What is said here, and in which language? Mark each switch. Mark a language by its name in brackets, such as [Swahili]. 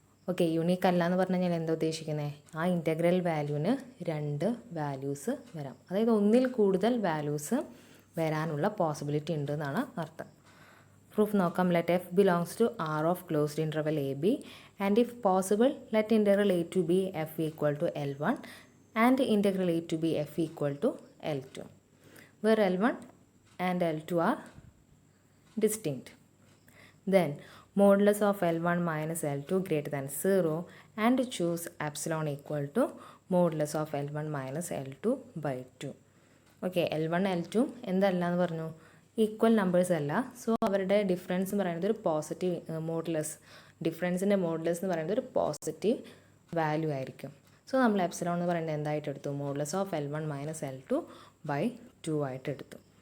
[Malayalam] Okay, unique അല്ല എന്ന് പറഞ്ഞു കഴിഞ്ഞാൽ എന്താ ഉദ്ദേശിക്കുന്നത്? ആ ഇൻറ്റഗ്രൽ വാല്യൂവിന് രണ്ട് വാല്യൂസ് വരാം, അതായത് ഒന്നിൽ കൂടുതൽ വാല്യൂസ് വരാനുള്ള പോസിബിലിറ്റി ഉണ്ട് എന്നാണ് അർത്ഥം. പ്രൂഫ് നോക്കാം. [English] Let F belongs to R of closed interval A B and if possible let interval A to B F equal to L1 and interval A to B F equal to L2 where L1 and L2 are distinct. Then modulus of L1 minus L2 greater than 0 and choose epsilon equal to modulus of L1 minus L2 by 2. [Malayalam] Okay, L1 L2 എന്തല്ല എന്ന് പറഞ്ഞു? Equal numbers അല്ല. So അവരുടെ difference എന്ന് പറയുന്നത് ഒരു positive modulus, ഡിഫറൻസിൻ്റെ modulus എന്ന് പറയുന്നത് ഒരു പോസിറ്റീവ് വാല്യൂ ആയിരിക്കും. സോ നമ്മൾ എപ്സിലോൺ എന്ന് പറയുന്നത് എന്തായിട്ട് എടുത്തു? [English] modulus of L1 minus L2 by 2 [Malayalam] ആയിട്ട് എടുത്തു.